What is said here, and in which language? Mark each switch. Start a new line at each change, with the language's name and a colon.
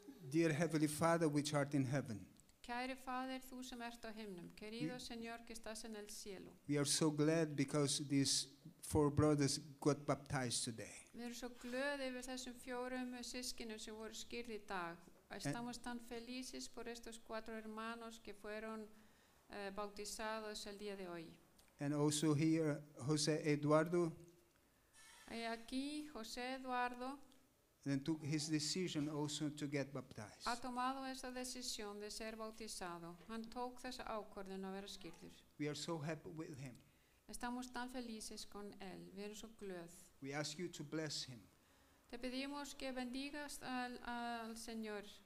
English: Dear Heavenly Father, which art in heaven,
Icelandic: Kæri Fadir, þú sem ert á himnum,
Spanish: querido Señor que estás en el cielo.
English: we are so glad because this 4 brothers got baptized today.
Icelandic: Við erum svo glöð yfir þessum 4 sískinum sem voru skírð í dag.
Spanish: Estamos tan felices por estos 4 hermanos que fueron bautizados el día de hoy.
English: And also here, Jose Eduardo
Spanish: Y aquí José Eduardo
English: then took his decision also to get baptized.
Spanish: ha tomado esa decisión de ser bautizado.
Icelandic: Hann tók þessa ákvörðun að vera skírður.
English: We are so happy with him.
Spanish: Estamos tan felices con él.
Icelandic: Vi erum svo glöð.
English: We ask you to bless him.
Spanish: Te pedimos que bendigas al Señor.